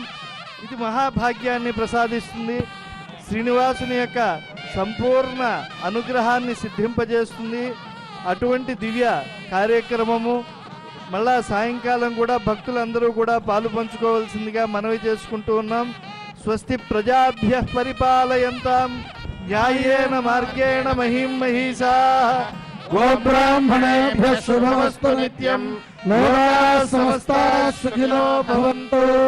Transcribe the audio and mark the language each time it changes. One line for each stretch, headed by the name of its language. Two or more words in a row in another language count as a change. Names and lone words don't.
Telugu: ఇది మహాభాగ్యాన్ని ప్రసాదిస్తుంది. శ్రీనివాసుని యొక్క సంపూర్ణ అనుగ్రహాన్ని సిద్ధింపజేస్తుంది. అటువంటి దివ్య కార్యక్రమము మళ్ళా సాయంకాలం కూడా భక్తులందరూ కూడా పాలు పంచుకోవాల్సిందిగా మనవి చేసుకుంటూ ఉన్నాం.
Sanskrit: స్వస్తి ప్రజాభ్య పరిపాలయంతాం న్యాయేన మార్గేణ మహిం మహిషాః గోబ్రాహ్మణేభ్యః శుభమస్తు నిత్యం. లోకాః సమస్తాః సుఖినో భవంతు.